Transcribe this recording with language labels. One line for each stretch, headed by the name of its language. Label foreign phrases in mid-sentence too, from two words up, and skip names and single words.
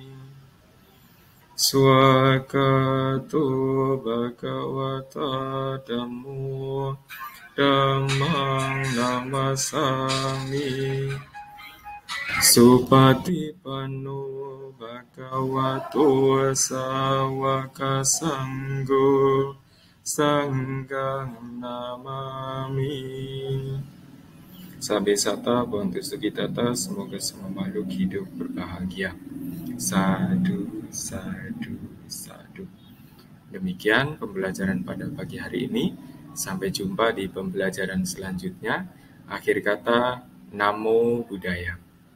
Pali: Swakato Bhagavata Dhammo Dhammang Namasami Supatipanno Bhagavato Sawaka Sangho Sanghang Namami. Sabe sata bantu sukitata,
Indonesian: semoga semua makhluk hidup berbahagia.
Pali: Sadu, sadu, sadu.
Indonesian: Demikian pembelajaran pada pagi hari ini. Sampai jumpa di pembelajaran selanjutnya. Akhir kata,
Pali: Namo Buddhaya.